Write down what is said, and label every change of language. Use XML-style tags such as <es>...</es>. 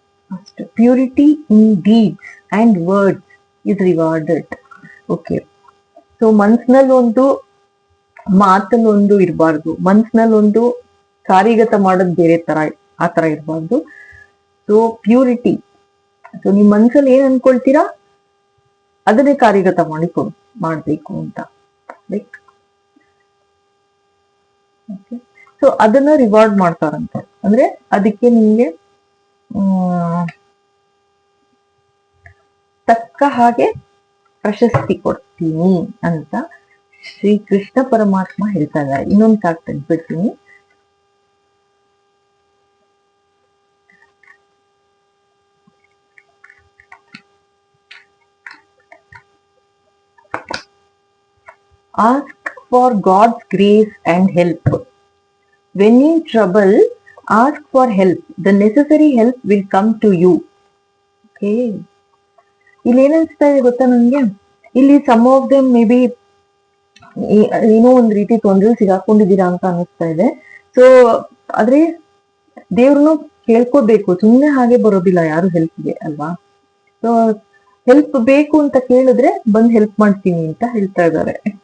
<en>First, purity in deeds and words is rewarded. Okay.</en> <kn>So ಮನ್ಸಿನಲ್ಲಿ ಒಂದು ಮಾತನ್ನು ಒಂದು ಇರಬಾರ್ದು, ಮನ್ಸಿನಲ್ಲಿ ಒಂದು ಕಾರ್ಯಗತ ಮಾಡೋದು ಬೇರೆ ತರ, ಆ ತರ ಇರಬಾರ್ದು. So purity. ಸೊ ನಿಮ್ ಮನ್ಸಲ್ಲಿ ಏನ್ ಅನ್ಕೊಳ್ತೀರಾ ಅದನ್ನೇ ಕಾರ್ಯಗತ ಮಾಡ್ಬೇಕು ಅಂತ. ಲೈಕ್ ಸೊ ಅದನ್ನ ರಿವಾರ್ಡ್ ಮಾಡ್ತಾರಂತೆ. ಅಂದ್ರೆ ಅದಕ್ಕೆ ನಿಮ್ಗೆ ತಕ್ಕ ಹಾಗೆ ಪ್ರಶಸ್ತಿ ಕೊಡ್ತೀನಿ ಅಂತ ಶ್ರೀ ಕೃಷ್ಣ ಪರಮಾತ್ಮ ಹೇಳ್ತಾ ಇದ್ದಾರೆ. ಇನ್ನೊಂದು card ತೆಗೆದ್ಬಿಡ್ತೀನಿ.</kn> <en>Ask for God's grace and help. When in trouble, ask for help. The necessary help will come to you. Okay.</en> <kn>ಇಲ್ಲಿ ಏನನ್ಸ್ತಾ ಇದೆ ಗೊತ್ತಾ ನನ್ಗೆ? ಇಲ್ಲಿ</kn> <en>some of them may be</en> <kn>ಏನೋ ಒಂದ್ ರೀತಿ ತೊಂದ್ರೆ ಸಿಗಾಕೊಂಡಿದ್ದೀರಾ ಅಂತ ಅನಿಸ್ತಾ ಇದೆ. ಸೊ ಆದ್ರೆ ದೇವ್ರನ್ನು ಕೇಳ್ಕೋಬೇಕು, ಸುಮ್ಮನೆ ಹಾಗೆ ಬರೋದಿಲ್ಲ ಯಾರು ಹೆಲ್ಪ್ಗೆ ಅಲ್ವಾ? ಸೊ ಹೆಲ್ಪ್ ಬೇಕು ಅಂತ ಕೇಳಿದ್ರೆ ಬಂದ್ ಹೆಲ್ಪ್ ಮಾಡ್ತೀನಿ ಅಂತ ಹೇಳ್ತಾ ಇದ್ದಾರೆ.</kn>